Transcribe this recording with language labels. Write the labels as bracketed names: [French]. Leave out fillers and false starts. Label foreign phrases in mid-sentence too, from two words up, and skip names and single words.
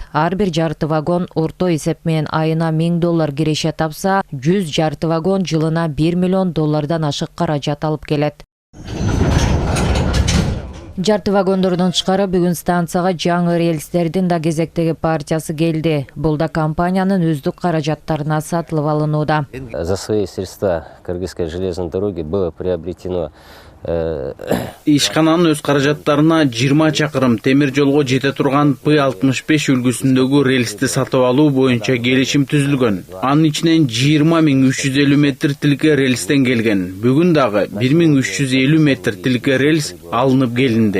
[Kyrgyz] Ар бир жарты вагон орто эсеп менен айына $1000 киреше тапса, 100 жарты вагон жылына $1 миллион ашык каражат алып келет. Жарты вагондордон тышкары бүгүн станцияга жаңы рельстердин да кезектеги партиясы келди. Бул да компаниянын өздүк каражаттарына сатылып алынууда. [Russian] За свои средства Кыргызской железной дороги было приобретено [Kyrgyz] Ишкананын өз каражаттарына 20 чакырым темир жолго жете турган P65 үлгүсүндөгү рельсти сатып алуу боюнча келишим түзүлгөн. Анын ичинен 20.350 метр тилке рельстен келген. Бүгүн дагы 1350 метр тилке рельс алынып келинди.